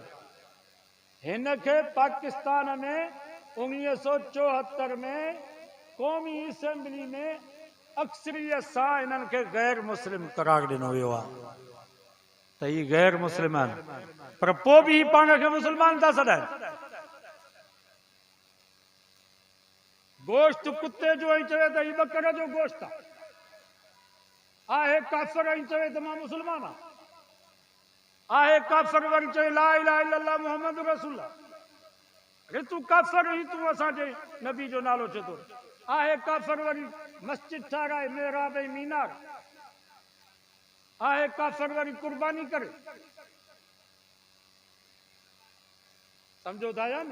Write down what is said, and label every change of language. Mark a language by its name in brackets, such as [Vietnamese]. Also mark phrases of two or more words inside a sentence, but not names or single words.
[Sindhi] हिन खे पाकिस्तान में 1974 में क़ौमी असेंबली में अक्सरियत सां इन्हनि खे गैर मुस्लिम करार ॾिनो वियो आहे त ही गैर मुस्लिमान, पर पोइ बि पाण खे मुस्लमान था सॾाइनि। गोश्त कुत्ते जो ऐं चवे त ही बकर जो गोश्त आहे काफ़िर ऐं चवे त मां मुस्लमान आहे काफ़िर वरी चवे [Arabic] لا إله إلا الله محمد رسول الله. [Sindhi] अरे तूं काफ़िर ही तूं असांजे नबी जो नालो चए थो। आहे काफ़िर वरी मस्जिद ठाराए मेहराब ऐं मीनार, आहे काफ़िर वरी कुर्बानी करे। सम्झो था या न?